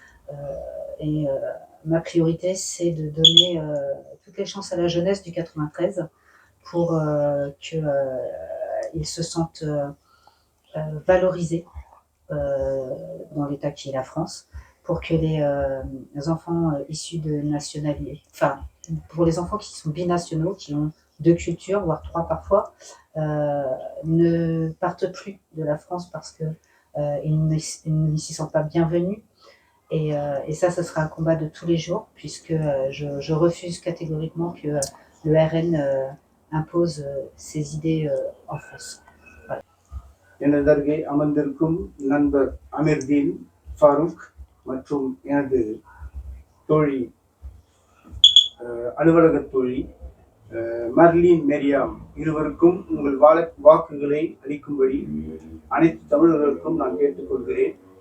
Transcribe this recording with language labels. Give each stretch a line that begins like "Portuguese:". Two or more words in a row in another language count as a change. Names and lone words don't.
French: Ma priorité, c'est de donner toutes les chances à la jeunesse du 93 pour qu'ils se sentent valorisés dans l'État qui est la France, pour que les enfants issus de nationalité, enfin, pour les enfants qui sont binationaux, qui ont 2 cultures, voire 3 parfois, ne partent plus de la France parce qu'ils ne s'y sentent pas bienvenus. Et ça, ce sera un combat de tous les jours, puisque je refuse catégoriquement que le RN impose ses idées en France. Voilà.
Tamil: எனதருகே அமர்ந்திருக்கும் நண்பர் அமிர்தீன் ஃபாரூக் மற்றும் எனது தோழி, அலுவலக தோழி மர்லின் மெரியாம் இருவருக்கும் உங்கள் வாக்குகளை அளிக்கும்படி அனைத்து தமிழர்களுக்கும் நான் கேட்டுக்கொள்கிறேன்.